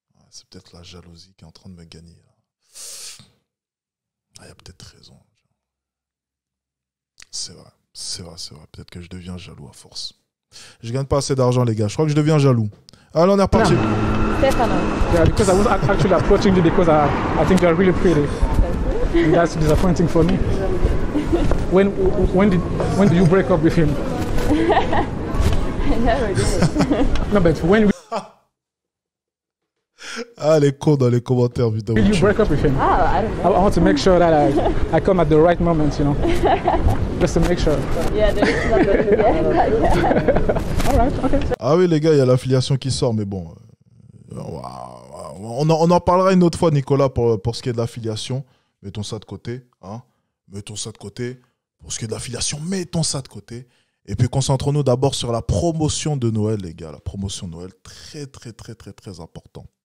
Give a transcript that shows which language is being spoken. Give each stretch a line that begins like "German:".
French: C'est peut-être la jalousie qui est en train de me gagner. Il y a peut-être raison. C'est vrai. Peut-être que je deviens jaloux à force. Je gagne pas assez d'argent, les gars. Je crois que je deviens jaloux. Allez, on est reparti. Stefano.
English: Yeah, because I was actually approaching you because I think you're really pretty. And that's disappointing for me. When did you break up with him? I never did. No, but when
French: Ah, les cons dans les commentaires, putain.
English: will you break up with him? Oh, I don't know. I want to make sure that I come at the right moment, you know. Just to make sure. Yeah, there's not really yeah. All right, okay.
French: Ah oui, les gars, il y a l'affiliation qui sort, mais bon. On en parlera une autre fois, Nicolas, pour ce qui est de l'affiliation. Mettons ça de côté. Hein. Mettons ça de côté. Pour ce qui est de l'affiliation, mettons ça de côté. Et puis concentrons-nous d'abord sur la promotion de Noël, les gars. La promotion de Noël, très, très, très, très, très important.